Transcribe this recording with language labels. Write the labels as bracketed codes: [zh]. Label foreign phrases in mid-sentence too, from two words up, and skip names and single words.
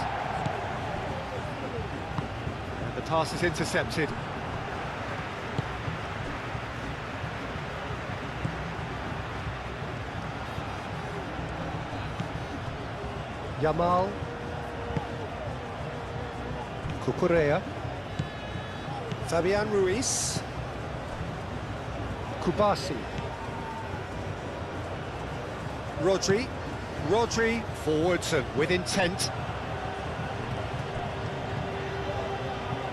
[en] And the pass is intercepted. Yamal. Cucurella. Fabian Ruiz. Kubasi. Rodri forwards and with intent.